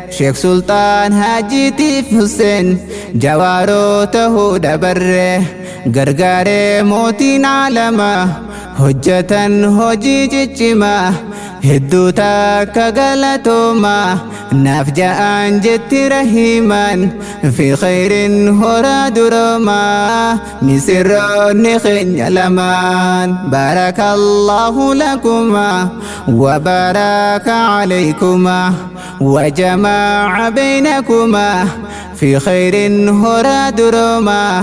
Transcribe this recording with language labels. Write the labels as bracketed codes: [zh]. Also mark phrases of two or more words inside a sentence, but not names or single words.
[om] Sheek Sultaan Haji Tiif Hussein, jawaaroo tahuu dabarre, gargaare mootiin alama, hojjetan hojii ciccima, hedduu takka galatooma, naaf ja'aan jetti rahimaan, [ar] في خير [om] horaa durooma, misirroonni keenya lamaan. [ar] بارك الله لكما، وبارك عليكما، وجمع بينكما, في خير [om] horaa durooma,